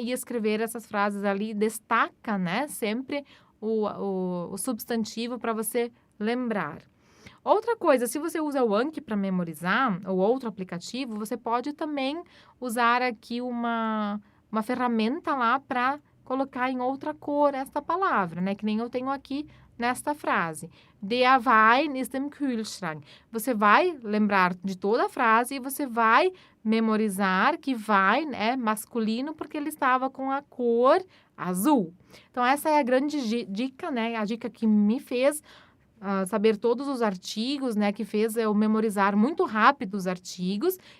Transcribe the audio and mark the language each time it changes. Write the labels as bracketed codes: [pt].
[pt] E escrever essas frases ali, destaca, né? Sempre o substantivo para você lembrar. Outra coisa, se você usa o Anki para memorizar, ou outro aplicativo, você pode também usar aqui uma ferramenta lá para colocar em outra cor esta palavra, né? Que nem eu tenho aqui nesta frase. [de] Der Wein ist im Kühlschrank. [pt] Você vai lembrar de toda a frase e você vai memorizar que Wein é masculino porque ele estava com a cor azul. Então, essa é a grande dica, né? A dica que me fez saber todos os artigos, né, que fez eu memorizar muito rápido os artigos.